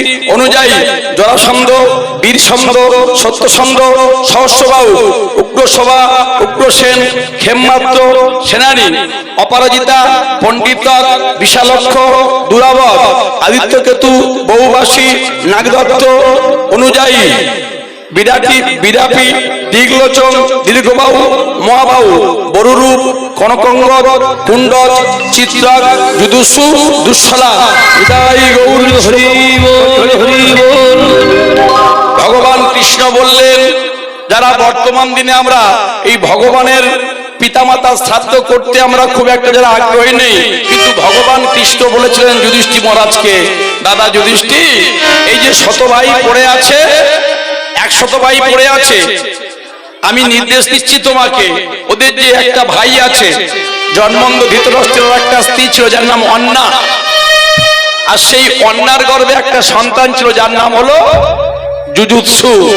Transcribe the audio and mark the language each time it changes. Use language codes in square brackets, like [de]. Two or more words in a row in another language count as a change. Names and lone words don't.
[bn] অনুযায়ী, জরাসন্ধ, বীরসন্ধ, সত্যসন্ধ, সহস্রবাহু, উগ্রসভা, উগ্রসেন, ক্ষেমমাত্র, সেনানী, অপরাজিতা, পণ্ডিতা, বিশালক্ষ, দুরাবত, আদিত্যকেতু, বহুবাসী, নাগদত্ত, অনুযায়ী, বিরাপি, দিগলোচন, দীর্ঘবাহু, মহাবাহু, বরুরূপ, কনকঙ্গদ, কুণ্ডজ, চিত্রাক, যুদুসু, দুঃশলা। ভগবান কৃষ্ণ বললেন, যারা বর্তমান দিনে আমরা এই ভগবানের পিতামাতা শ্রাদ্ধ করতে আমরা খুব একটা যারা আগ্রহী নেই, কিন্তু ভগবান কৃষ্ণ বলেছিলেন যুধিষ্ঠির মহারাজকে, দাদা যুধিষ্ঠির, এই যে 100 ভাই পড়ে আছে, 100 ভাই পড়ে আছে, আমি নির্দেশ দিচ্ছি তোমাকে, ওদের যে একটা ভাই আছে, জন্মন্ধ ধৃতরাষ্ট্রের একটা স্ত্রী ছিল যার নাম অন্না, আর সেই অন্নার গর্ভে একটা সন্তান ছিল যার নাম হলো যুযুৎসু।